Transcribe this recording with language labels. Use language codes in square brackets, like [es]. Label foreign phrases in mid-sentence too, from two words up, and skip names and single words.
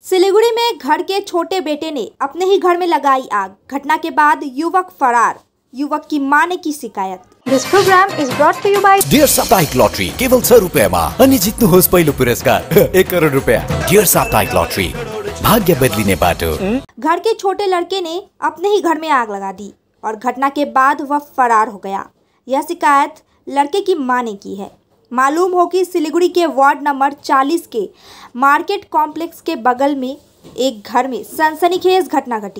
[hi] सिलीगुड़ी में घर के छोटे बेटे ने अपने ही घर में लगाई आग। घटना के बाद युवक फरार। युवक की मां ने की शिकायत। [en] This program is brought to you by [ne] डियर साप्ताहिक लॉटरी केवल 100 रुपैयाँमा अनि जित्नुहोस् पहिलो पुरस्कार 1 करोड रुपैयाँ। डियर साप्ताहिक लॉटरी, भाग्य बदलिने बाटो। [hi] घर के छोटे लड़के ने अपने ही घर में आग लगा दी और घटना के बाद वह फरार हो गया। यह शिकायत लड़के की मां ने की है। मालूम हो कि सिलीगुड़ी के वार्ड नंबर 40 के मार्केट कॉम्प्लेक्स के बगल में एक घर में सनसनीखेज घटना घटी।